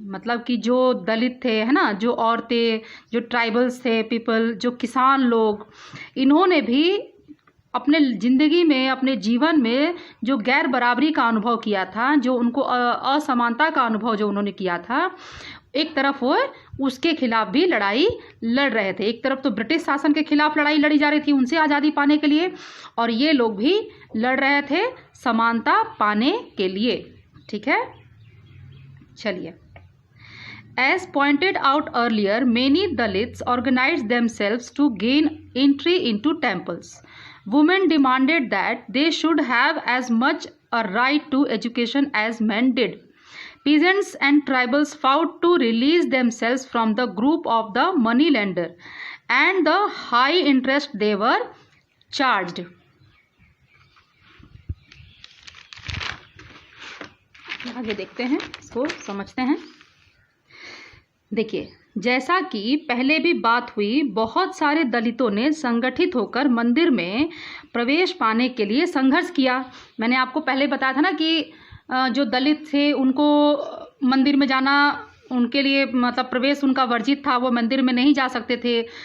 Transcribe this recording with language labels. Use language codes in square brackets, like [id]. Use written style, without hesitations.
[hi] मतलब कि जो दलित थे, है ना, जो औरतें, जो ट्राइबल्स थे पीपल, जो किसान लोग, इन्होंने भी अपने ज़िंदगी में, अपने जीवन में जो गैर बराबरी का अनुभव किया था, जो उनको असमानता का अनुभव जो उन्होंने किया था, एक तरफ वो उसके खिलाफ भी लड़ाई लड़ रहे थे। एक तरफ तो ब्रिटिश शासन के खिलाफ लड़ाई लड़ी जा रही थी उनसे आज़ादी पाने के लिए, और ये लोग भी लड़ रहे थे समानता पाने के लिए। ठीक है। [en] चलिए, As pointed out earlier, many Dalits organized themselves to gain entry into temples. Women demanded that they should have as much a right to education as men did. Peasants and tribals fought to release themselves from the group of the moneylender and the high interest they were charged. [hi] आगे देखते हैं, इसको समझते हैं। देखिए, जैसा कि पहले भी बात हुई, बहुत सारे दलितों ने संगठित होकर मंदिर में प्रवेश पाने के लिए संघर्ष किया। मैंने आपको पहले बताया था ना कि जो दलित थे उनको मंदिर में जाना, उनके लिए मतलब प्रवेश उनका वर्जित था, वो मंदिर में नहीं जा सकते थे।